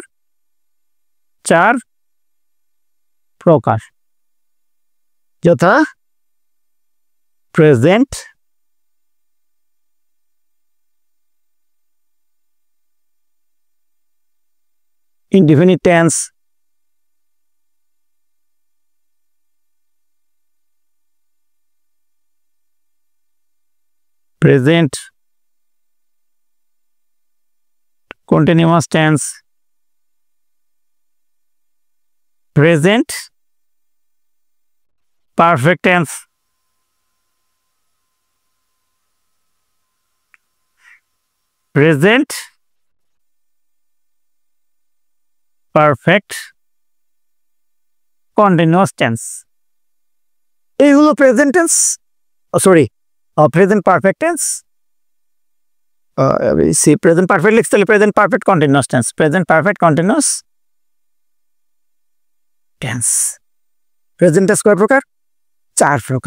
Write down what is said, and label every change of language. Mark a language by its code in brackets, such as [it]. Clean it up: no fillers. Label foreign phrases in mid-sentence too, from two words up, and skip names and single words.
[bn] 4 প্রকার, যথা প্রেজেন্ট, [en] indefinite tense, present continuous tense, present perfect tense, present perfect continuous tense। [bn] এই হলো [en] present tense, [bn] সরি [en] present perfect tense. present perfect [bn] লিখতে হলে [en] present perfect continuous tense, present perfect continuous tense. present tense [bn] কয় প্রকার? 4 প্রকার।